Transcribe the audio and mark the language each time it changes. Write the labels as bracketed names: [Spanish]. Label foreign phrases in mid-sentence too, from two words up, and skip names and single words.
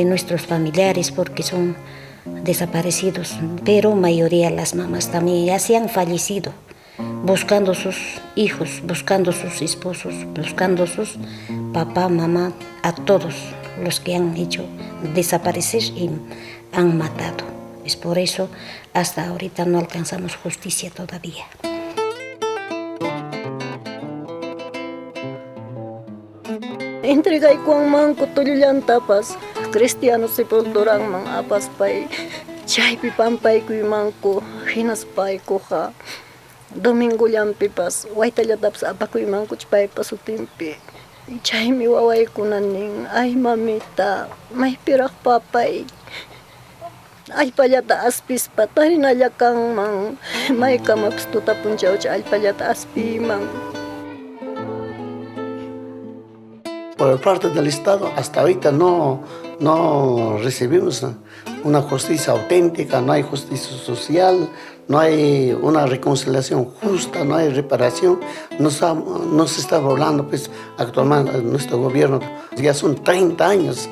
[Spanish] nuestros familiares porque son desaparecidos, pero mayoría las mamás también ya se han fallecido, buscando sus hijos, buscando sus esposos, buscando sus papá, mamá, a todos los que han hecho desaparecer y han matado. Es por eso hasta ahorita no alcanzamos justicia todavía. [Quechua] Entregaykuanmanku tullullantapas cristiano sepulturanman apaspay chaypi pampaykuymanku hinaspaykuqa domingullanpipas waytallatapas apakuymankuch paypa sutinpi chaymi wawaykuna nin ay mamita maypiraq papay allpallata aspispa tarinalla kanman maykamapas tutapunchawcha allpallata aspiyman. [Spanish] Por parte del Estado, hasta ahorita no recibimos una justicia auténtica, no hay justicia social, no hay una reconciliación justa, no hay reparación. No se está hablando, pues, actualmente nuestro gobierno, ya son 30 años.